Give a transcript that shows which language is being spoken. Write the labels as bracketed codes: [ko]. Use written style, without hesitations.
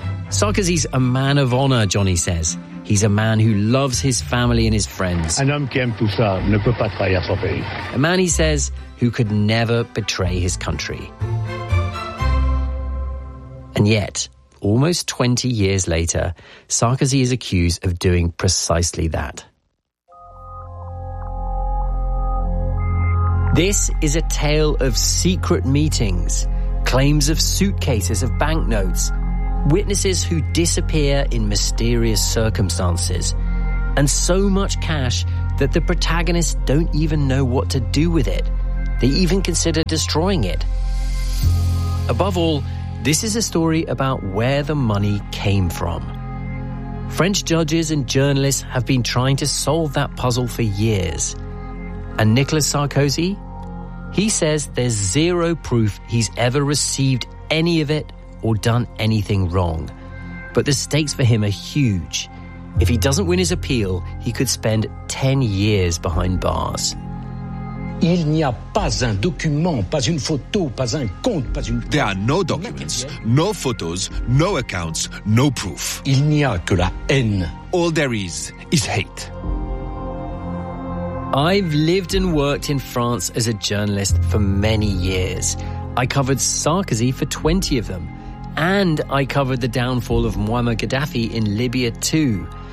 [en] Sarkozy's a man of honor, Johnny says. He's a man who loves his family and his friends. [fr] Un homme qui aime tout ça ne peut pas trahir son pays. [en] A man, he says, who could never betray his country. And yet, almost 20 years later, Sarkozy is accused of doing precisely that. This is a tale of secret meetings, claims of suitcases of banknotes, witnesses who disappear in mysterious circumstances, and so much cash that the protagonists don't even know what to do with it, They even considered destroying it. Above all, this is a story about where the money came from. French judges and journalists have been trying to solve that puzzle for years. And Nicolas Sarkozy? He says there's zero proof he's ever received any of it or done anything wrong. But the stakes for him are huge. If he doesn't win his appeal, he could spend 10 years behind bars. [fr] Il n'y a pas un document, pas une photo, pas un compte, pas une... [en] There are no documents, no photos, no accounts, no proof. [fr] Il n'y a que la haine. [en] All there is hate. I've lived and worked in France as a journalist for many years. I covered Sarkozy for 20 of them. And I covered the downfall of Muammar Gaddafi in Libya too.